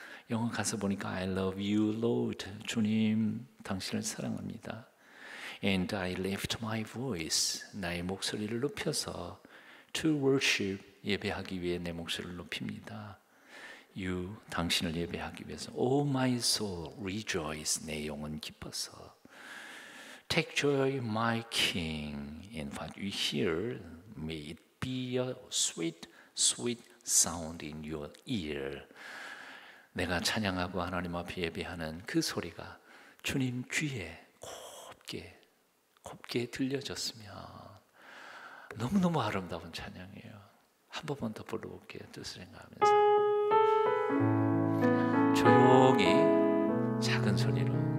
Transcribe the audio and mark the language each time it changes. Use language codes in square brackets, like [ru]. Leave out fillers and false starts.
[ko] 영어 가사 보니까 [en] I love you, Lord. [ko] 주님, 당신을 사랑합니다. [en] And I lift my voice. [ko] 나의 목소리를 높여서 [en] to worship, [ko] 예배하기 위해 내 목소리를 높입니다. You, 당신을 예배하기 위해서. [en] Oh my soul, rejoice. [ko] 내 영혼 기뻐서. [en] Take joy, my King, in what you hear. May it be a sweet, sweet sound in your ear. [ko] 내가 찬양하고 하나님 앞에 예배하는 그 소리가 주님 귀에 곱게 들려졌으면 너무너무 아름다운 찬양이에요. 한 번만 더 불러볼게요. 뜻을 생각하면서 조용히 작은 소리로.